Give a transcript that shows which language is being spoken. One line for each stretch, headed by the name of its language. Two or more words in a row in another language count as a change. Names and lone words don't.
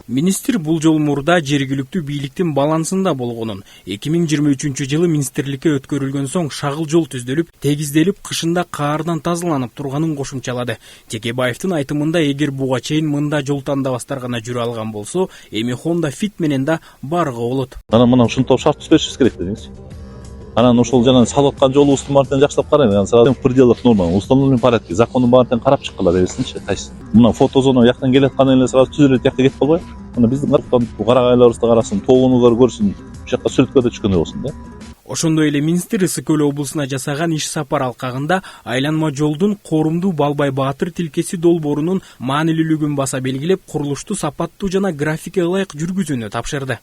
Kyrgyz: Министр бул жол мурда жергиликтүү бийликтин балансында болгонун, 2023-жылы министрликке өткөрүлгөн соң шагыл жол түздөлүп, тегизделип, кышында каардан тазаланып турганын кошумчалады. Текебаевдин айтымында эгер буга чейин мында жол тандабастар гана жүрө алган болсо, эми Honda Fit менен да барга болот. Мына ушинтип шарт түзүшүбүз керек дедиңизчи. Анан ошол жана салып аткан жолубуздун баарын жакшылап карайын.
Russian: Сразу в пределах нормы, в установленном порядке,
Kyrgyz: закондун баарын карап чыккыла берсинчи, кайсы. Мына фотозона жактан келаткан эле сразу түзүлөт жакка кетип калбай. Мына биздин карагайларыбызды карасын, тоогонугар көрсүн, ушул жакка сүрөткө да түшкөндөй болсун да. Ошондой эле министр Ысык Көл облусуна жасаган иш сапар алкагында айланма жолдун Корумду Балбай Баатыр тилкеси долбоорунун маанилүүлүгүн баса белгилеп, курулушту сапаттуу жана графикке ылайык жүргүзүүнү тапшырды.